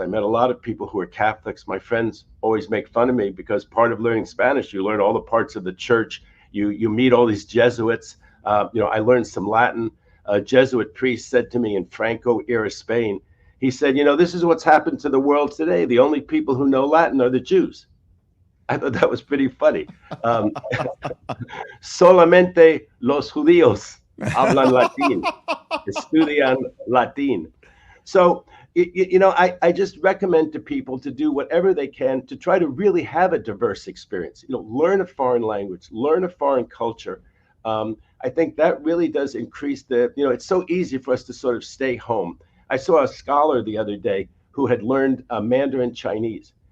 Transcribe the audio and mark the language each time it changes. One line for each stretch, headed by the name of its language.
English: I met a lot of people who are Catholics. My friends always make fun of me because part of learning Spanish, you learn all the parts of the church. You meet all these Jesuits. I learned some Latin. A Jesuit priest said to me in Franco era Spain, he said, this is what's happened to the world today. The only people who know Latin are the Jews. I thought that was pretty funny.
Spanish: Solamente los judíos hablan latín, estudian latín.
English: So, I just recommend to people to do whatever they can to try to really have a diverse experience. Learn a foreign language, learn a foreign culture. I think that really does increase it's so easy for us to sort of stay home. I saw a scholar the other day who had learned Mandarin Chinese.